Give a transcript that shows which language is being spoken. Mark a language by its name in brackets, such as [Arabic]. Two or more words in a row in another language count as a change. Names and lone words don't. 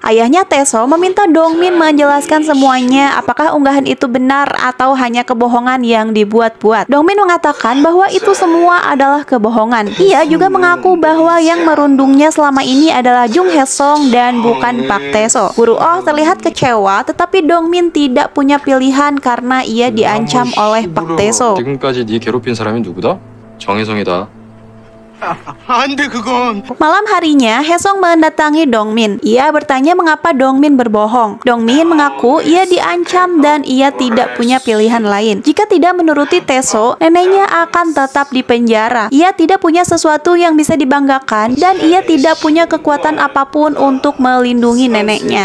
[Indonesian] Ayahnya Tae-so meminta Dongmin menjelaskan semuanya, apakah unggahan itu benar atau hanya kebohongan yang dibuat-buat. Dongmin mengatakan bahwa itu semua adalah kebohongan. Ia juga mengaku bahwa yang merundungnya selama ini adalah Jung Hae-song dan bukan Pak Tae-so. Guru Oh terlihat kecewa, tetapi Dongmin tidak punya pilihan karena ia diancam oleh Pak Tae-so. [Korean] 지금까지 네 괴롭힌 사람이 누구다? 정혜성이다. [Indonesian] Malam harinya, Hae-song mendatangi Dongmin. Ia bertanya mengapa Dongmin berbohong. Dongmin mengaku ia diancam dan ia tidak punya pilihan lain. Jika tidak menuruti Tae-so, neneknya akan tetap di penjara. Ia tidak punya sesuatu yang bisa dibanggakan dan ia tidak punya kekuatan apapun untuk melindungi neneknya.